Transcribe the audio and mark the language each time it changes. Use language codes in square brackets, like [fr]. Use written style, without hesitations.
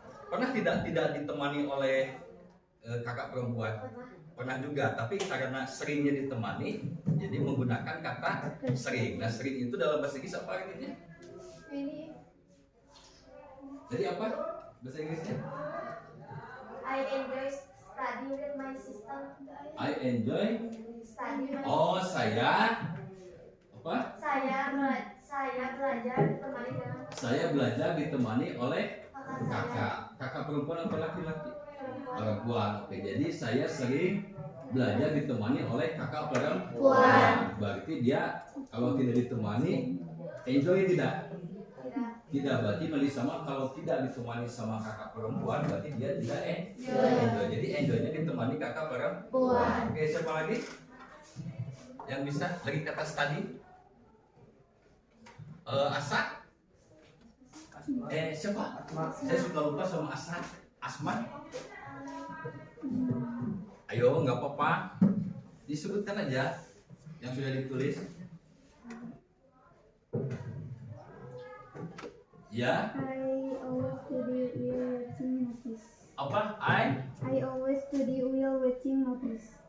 [id] Pernah tidak ditemani oleh kakak perempuan? Pernah juga, tapi karena seringnya ditemani, jadi menggunakan kata sering. Nah, sering itu dalam bahasa Inggris apa artinya? Jadi apa bahasa Inggrisnya? [en] I enjoy study with my sister. I enjoy. Study with [id] Oh, saya apa? Saya belajar ditemani dengan Saya belajar ditemani oleh kakak saya. kakak. Kakak perempuan atau laki-laki? Perempuan. Perempuan. Oke, jadi saya sering belajar ditemani oleh kakak perempuan. Berarti dia kalau tidak ditemani, enjoy tidak? Tidak. Tidak, berarti Meli sama kalau tidak ditemani sama kakak perempuan, berarti dia tidak enjoy. Jadi enjoynya ditemani kakak perempuan. Oke, siapa lagi? Yang bisa lagi kata study? Asa? Siapa? Saya suka lupa sama Asa. Asma? Ayo, nggak apa-apa. Disebutkan aja yang sudah ditulis. Ya. [en] I always study while watching movies. [id] Apa? [en] I always study while watching movies.